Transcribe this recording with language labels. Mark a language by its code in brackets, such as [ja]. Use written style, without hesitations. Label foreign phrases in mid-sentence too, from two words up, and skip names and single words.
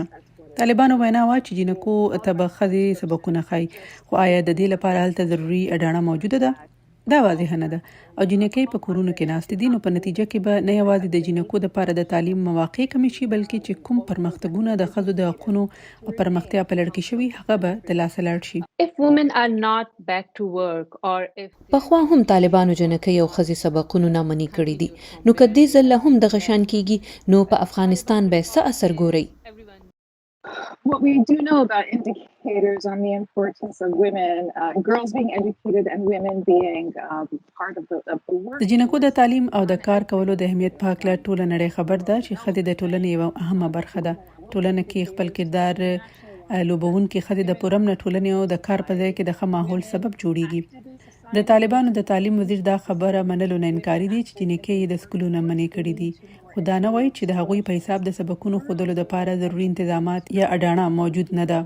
[ps] طالبانو وینا وا چې جنکو ته به ښځې سبقونه ښایي، خو آیا د دې لپاره هلته ضروري اډانه موجوده ده؟ دا واضح نه ده او جنکې په کورونو کې ناستې دي، نو په نتیجه کې به نه یوازې د جنکو لپاره د تعلیم مواقع کمې شي، بلکې چې کوم پرمختګونه د ښځو د حقوقو او پرمختیا په لړ کې شوي هغه به د لاسه لاړ شي. [en] If women are not back to work or if [ps] پخوا هم طالبانو جنکۍ او ښځې سبقونو نامنې کړي دي، نو که دې ځل هم دغه شان کیږي نو په افغانستان به څه اثر ګورئ؟ [en] What we do know about indicators on the importance of women, girls being educated and women being part of the work. [ps] د جنکو د تعلیم او د کار کولو د اهمیت په حق له ټوله نړۍ خبر ده چې ښځې د ټولنې یوه اهمه برخه ده. ټولنه کې خپل کردار لوبونکې ښځې د پرمنه ټولنې او د کار په ځای کې د ښه ماحول سبب جوړیږي. د طالبانو د تعلیم وزیر دا خبره منلو نه انکاري دي چې جنکۍ د سکولونو منې کړي دي، خو دا نه وایي چې د هغوی په حساب د سبقونو ښودلو لپاره ضروري انتظامات یا اډانه موجود نه ده.